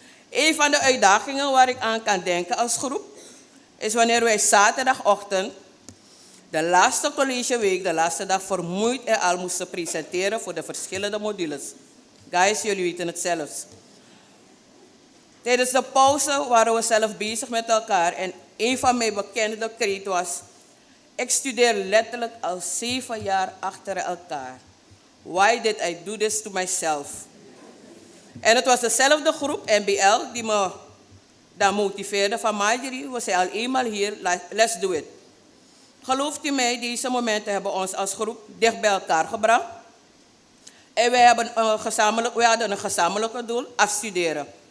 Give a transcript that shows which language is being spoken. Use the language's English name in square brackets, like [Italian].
[Dutch] Een van de uitdagingen waar ik aan kan denken als groep is wanneer wij zaterdagochtend, de laatste collegeweek, de laatste dag vermoeid en al moesten presenteren voor de verschillende modules. Guys, jullie weten het zelfs. Tijdens de pauze waren we zelf bezig met elkaar en een van mijn bekende kreten was: ik studeer letterlijk al 7 jaar achter elkaar. [English] Why did I do this to myself? [Dutch] En het was dezelfde groep, NBL, die me dan motiveerde van Marjorie, we zijn al eenmaal hier, [English] let's do it. [Dutch] Gelooft u mij, deze momenten hebben ons als groep dicht bij elkaar gebracht. En wij hadden een gezamenlijke doel, afstuderen.